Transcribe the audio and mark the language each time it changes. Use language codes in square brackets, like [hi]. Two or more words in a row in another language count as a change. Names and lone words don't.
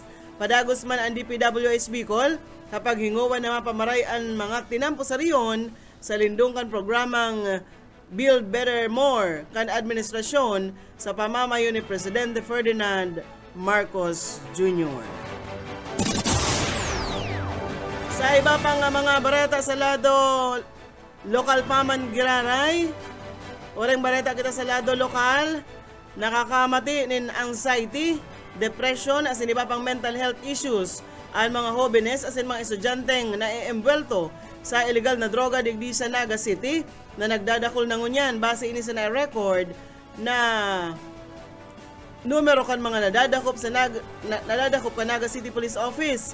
[bik] Padagos man ang DPWH Bicol kapag hinguwan na mapamarayan mga tinampo sa riyon sa lindong kan programang Build Better More kan administrasyon sa pamamayo ni Presidente Ferdinand Marcos Jr. Sa iba pang mga bareta sa lado lokal paman giraray, oreng bareta kita sa lado lokal, nakakamati nin anxiety, depression as in iba pang [en] mental health issues [bik] ang mga jóvenes as in mga estudyanteng na-embwelto sa illegal na droga digdi sa Naga City na nagdadakol na ngunyan base ini sa na-record na numero kan mga nadadakop sa nadadakop ka Naga City Police Office.